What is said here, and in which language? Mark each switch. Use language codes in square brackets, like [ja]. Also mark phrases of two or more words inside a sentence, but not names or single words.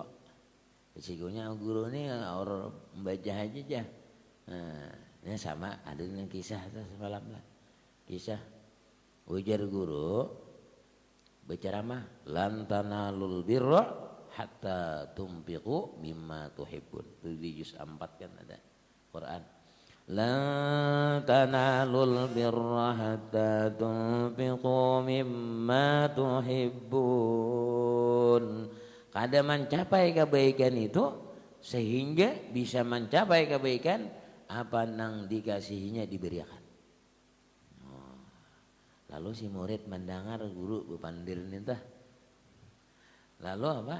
[id] Risikonya guru ini orang membaca aja. Nah, ini sama ada dengan kisah semalam lah. Kisah ujar guru berceramah [ar] lan tanalul birra hatta tumpiqu mimma tuhibbun. [id] Itu di juz 4 kan ada Quran. [ar] Lan tanalul birra hatta tunfiqu mimma tuhibbun. [bjn] Kada mencapai kebaikan itu sehingga bisa mencapai kebaikan apa nang dikasihinya diberikan. Lalu si murid mendengar guru bepandir nintah. [id] Lalu apa?